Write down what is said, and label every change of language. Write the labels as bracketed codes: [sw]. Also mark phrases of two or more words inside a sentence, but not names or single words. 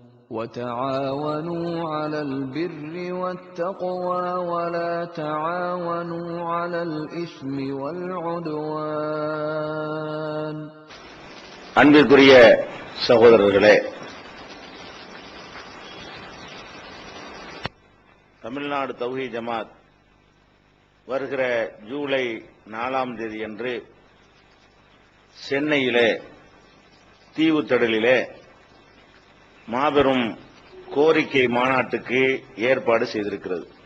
[ar] وتعاونوا على البر والتقوى ولا تعاونوا على الإثم والعدوان. [ta] அன்பிற்குரிய சகோதரர்களே, தமிழ்நாடு தௌஹீத் ஜமாத் வருகிற ஜூலை 4ஆம் தேதி அன்று சென்னையிலே தீவுத்திடலிலே மாபெரும் கோரிக்கை மாநாட்டுக்கு ஏற்பாடு செய்திருக்கிறது.